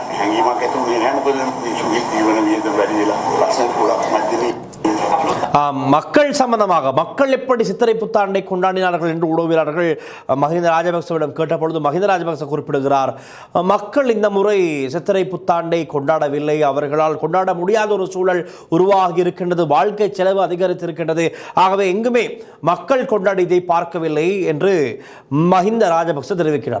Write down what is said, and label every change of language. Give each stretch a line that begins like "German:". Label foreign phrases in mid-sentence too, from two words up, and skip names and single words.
Sinhala: හැඟීමක් ඇති වුණේ නැහැ. මොකද මේ ජීවන වියදම වැඩි වෙලා ප්‍රශ්න ගොඩක් මැදිනේ.
Tamil: மக்கள் சம்பந்தமாக மக்கள் எப்படி சித்திரை புத்தாண்டை கொண்டாடினார்கள் என்று ஊடகவியலாளர்கள் மஹிந்த ராஜபக்சவிடம் கேட்டபொழுது மஹிந்த ராஜபக்ச குறிப்பிடுகிறார், மக்கள் இந்த முறை சித்திரை புத்தாண்டை கொண்டாடவில்லை, அவர்களால் கொண்டாட முடியாத ஒரு சூழல் உருவாகி இருக்கின்றது, வாழ்க்கை செலவு அதிகரித்திருக்கின்றது, ஆகவே எங்குமே மக்கள் கொண்டாடியதை பார்க்கவில்லை என்று மஹிந்த ராஜபக்ச தெரிவிக்கிறார்.